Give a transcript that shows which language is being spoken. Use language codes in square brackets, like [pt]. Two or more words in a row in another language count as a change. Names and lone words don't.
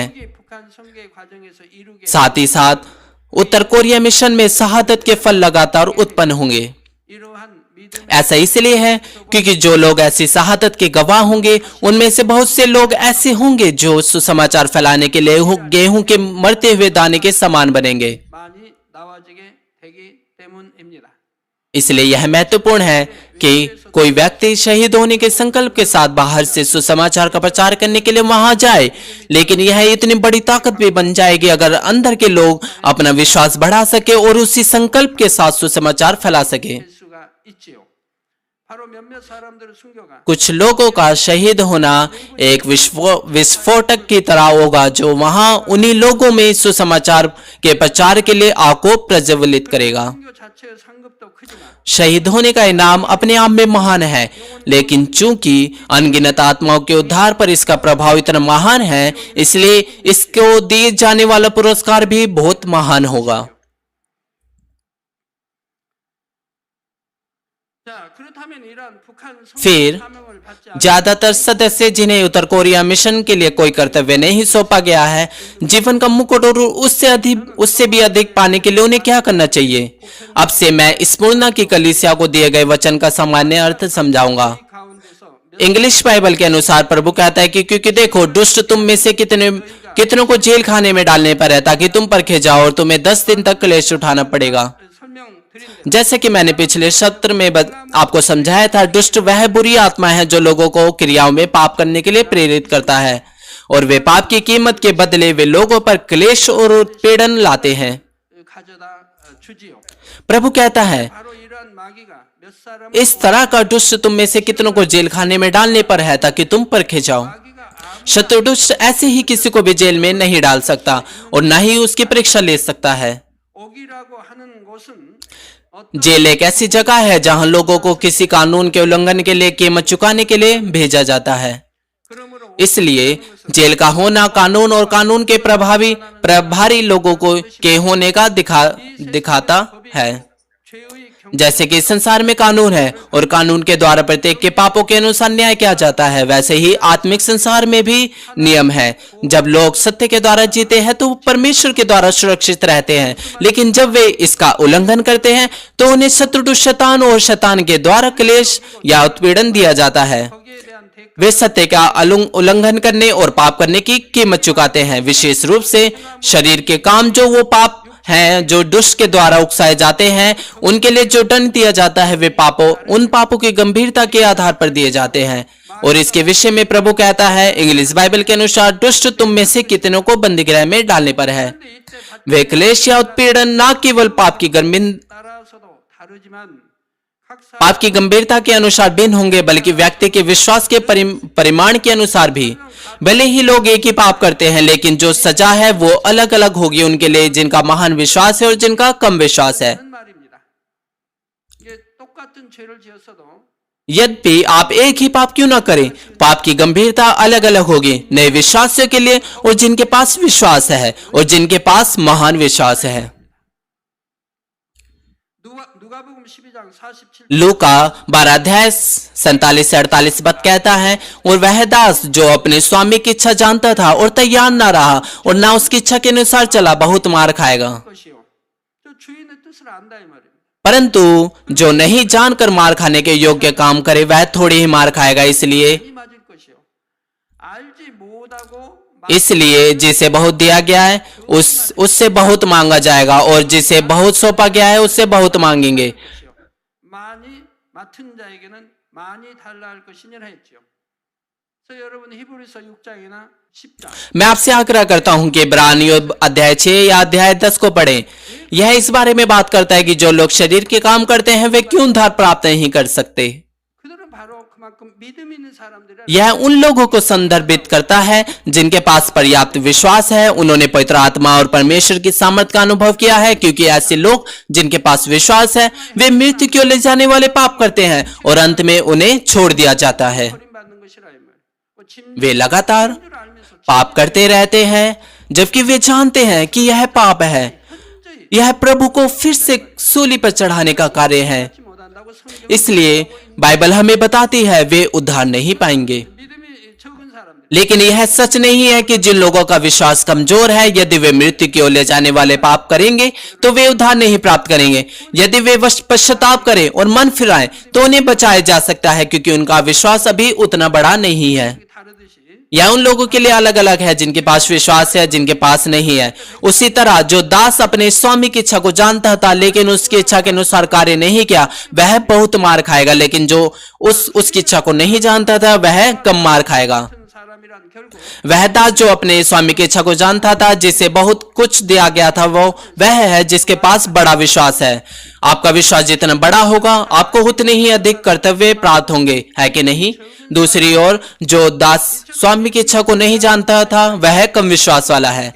[ko] 북한 선교의 과정에서 이루게 [hi] साथ ही साथ उत्तर कोरिया मिशन में शहादत के फल लगातार उत्पन्न होंगे। [ko] 이러한 믿음 [hi] ऐसा इसलिए है क्योंकि जो लोग ऐसी शहादत के गवाह होंगे, उनमें से बहुत से लोग ऐसे होंगे जो सुसमाचार फैलाने के लिए गेहूं के मरते हुए दाने के समान बनेंगे। [ko] 많이 나와지게 되기 때문입니다. [hi] इसलिए यह महत्वपूर्ण है कि कोई व्यक्ति शहीद होने के संकल्प के साथ बाहर से सुसमाचार का प्रचार करने के लिए वहां जाए, लेकिन यह इतनी बड़ी ताकत भी बन जाएगी अगर अंदर के लोग अपना विश्वास बढ़ा सके और उसी संकल्प के साथ सुसमाचार फैला सके। [ko] 될 수가 있지요. 바로 몇몇 사람들을 숨겨가 [hi] कुछ लोगों का शहीद होना एक विस्फोटक की तरह होगा जो वहां उन्हीं लोगों में सुसमाचार के प्रचार के लिए आग को प्रज्वलित करेगा। [ko] 순교 자체의 상급도 크지만 [hi] शहीद होने का इनाम अपने आप में महान है, लेकिन चूंकि अनगिनत आत्माओं के उद्धार पर इसका प्रभाव इतना महान है, इसलिए इसको दिए जाने वाला पुरस्कार भी बहुत महान होगा। [ko] 자, 그렇다면 이러한 북한 [hi] फिर [ko] 사명을 받지 않은 [hi] ज्यादातर सदस्य जिन्हें उत्तर कोरिया मिशन के लिए कोई कर्तव्य नहीं सौंपा गया है, जीवन का मुकुट और उससे भी अधिक पाने के लिए उन्हें क्या करना चाहिए? अब से मैं स्मुरना की कलीसिया को दिए गए वचन का सामान्य अर्थ समझाऊंगा। [ko] 가운데서 [en] English Bible [hi] के अनुसार प्रभु कहता है कि क्योंकि देखो दुष्ट तुम में से कितनों को जेल खाने में डालने पर है ताकि तुम परखे जाओ और तुम्हें 10 दिन तक क्लेश उठाना पड़ेगा। [ko] 설명드린 [hi] जैसे कि मैंने पिछले सत्र में आपको समझाया था, दुष्ट वह बुरी आत्मा है जो लोगों को क्रियाओं में पाप करने के लिए प्रेरित करता है और वे पाप की कीमत के बदले वे लोगों पर क्लेश और उत्पीड़न लाते हैं। [ko] 가져다 주지요. [hi] प्रभु कहता है, [ko] 바로 이러한 마귀가 몇 사람 [hi] इस तरह का दुष्ट तुम में से कितनों को जेल खाने में डालने पर है ताकि तुम परखे जाओ। [ko] 마귀가 아무 [hi] शत्रु दुष्ट ऐसे ही किसी को भी जेल में नहीं डाल सकता और न ही उसकी परीक्षा ले सकता है। [ko] 옥이라고 하는 곳은 어떤 [hi] जेल एक ऐसी जगह है जहां लोगों को किसी कानून के उल्लंघन के लिए कीमत चुकाने के लिए भेजा जाता है। [ko] 그러므로 [hi] इसलिए जेल का होना कानून और कानून के प्रभारी लोगों को के होने का दिखाता है। [ko] 죄의 [hi] जैसे कि संसार में कानून है और कानून के द्वारा प्रत्येक के पापों के अनुसार न्याय किया जाता है, वैसे ही आत्मिक संसार में भी नियम है। जब लोग सत्य के द्वारा जीते हैं तो वो परमेश्वर के द्वारा सुरक्षित रहते हैं, लेकिन जब वे इसका उल्लंघन करते हैं तो उन्हें शत्रु शैतान और शैतान के द्वारा क्लेश या उत्पीड़न दिया जाता है। [ko] 거기에 대한 대가 [hi] वे सत्य का उल्लंघन करने और पाप करने की कीमत चुकाते हैं, विशेष रूप से शरीर के काम जो वो पाप हैं जो दुष्ट के द्वारा उकसाए जाते हैं, उनके लिए जो दंड दिया जाता है वे उन पापों की गंभीरता के आधार पर दिए जाते हैं। और इसके विषय में प्रभु कहता है [en] English Bible [hi] के अनुसार, दुष्ट तुम में से कितनों को बंदीगृह में डालने पर है। वे क्लेश या उत्पीड़न न केवल पाप की [ko] 따라서도 다르지만 각 사람 [hi] पाप की गंभीरता के अनुसार भिन्न होंगे, बल्कि व्यक्ति के विश्वास के परिमाण के अनुसार भी। भले ही लोग एक ही पाप करते हैं, लेकिन जो सजा है वो अलग अलग होगी उनके लिए जिनका महान विश्वास है और जिनका कम विश्वास है। [ko] 하는 말입니다. 이게 똑같은 죄를 지었어도 [hi] यद्यपि आप एक ही पाप क्यों ना करें, पाप की गंभीरता अलग अलग होगी नए विश्वासियों के लिए और जिनके पास विश्वास है और जिनके पास महान विश्वास है। [ko] 누가복음 12장 47 [hi] लूका 12 अध्याय 47 से 48 पद कहता है, और वह दास जो अपने स्वामी की इच्छा जानता था और तैयार ना रहा और ना उसकी इच्छा के अनुसार चला, बहुत मार खाएगा। [ko] 것이요. 저 주인의 뜻을 안다 이 말입니다. [hi] परंतु जो नहीं जानकर मार खाने के योग्य काम करे वह थोड़ी ही मार खाएगा। [ko] 이 맞을 것이요. 알지 못하고 [hi] इसलिए जिसे बहुत दिया गया है उससे बहुत मांगा जाएगा और जिसे बहुत सौंपा गया है उससे बहुत मांगेंगे। [ko] 것이요. 많이 맡은 자에게는 많이 달라 할 것이니라 했지요. 그래서 여러분 히브리서 6장이나 10장 [hi] मैं आपसे आग्रह करता हूं कि इब्रानियों अध्याय 6 या अध्याय 10 को पढ़ें। यह इस बारे में बात करता है कि जो लोग शरीर के काम करते हैं वे क्यों उद्धार प्राप्त नहीं कर सकते। [ko] 그들은 바로 그만큼 믿음 있는 사람들이라 [hi] यह उन लोगों को संदर्भित करता है जिनके पास पर्याप्त विश्वास है, उन्होंने पवित्र आत्मा और परमेश्वर की सामर्थ का अनुभव किया है, क्योंकि ऐसे लोग जिनके पास विश्वास है वे मृत्यु की ओर ले जाने वाले पाप करते हैं और अंत में उन्हें छोड़ दिया जाता है। [ko] 버림받는 것이라 이 말. [hi] वे लगातार [ko] 줄 알면서 [hi] पाप करते रहते हैं जबकि वे जानते हैं कि यह पाप है। [ko] 현저히 [hi] यह प्रभु को फिर से सूली पर चढ़ाने का कार्य है। [ko] 하지 못한다고 성경 [hi] इसलिए बाइबल हमें बताती है वे उद्धार नहीं पाएंगे। [ko] 믿음이 적은 사람들 [hi] लेकिन यह सच नहीं है कि जिन लोगों का विश्वास कमजोर है, यदि वे मृत्यु की ओर ले जाने वाले पाप करेंगे तो वे उद्धार नहीं प्राप्त करेंगे। यदि वे पश्चाताप करें और मन फिराएं तो उन्हें बचाया जा सकता है, क्योंकि उनका विश्वास अभी उतना बड़ा नहीं है। [ko] 다르듯이 [hi] यह उन लोगों के लिए अलग अलग है जिनके पास विश्वास है, जिनके पास नहीं है। उसी तरह जो दास अपने स्वामी की इच्छा को जानता था लेकिन उसकी इच्छा के अनुसार कार्य नहीं किया, वह बहुत मार खाएगा, लेकिन जो उसकी इच्छा को नहीं जानता था वह कम मार खाएगा। [ko] 같은 사람이란 결국 [hi] वह दास जो अपने स्वामी की इच्छा को जानता था, जिसे बहुत कुछ दिया गया था, वह है जिसके पास बड़ा विश्वास है। आपका विश्वास जितना बड़ा होगा आपको उतने ही अधिक कर्तव्य प्राप्त होंगे, है कि नहीं? दूसरी ओर जो दास स्वामी की इच्छा को नहीं जानता था वह कम विश्वास वाला है।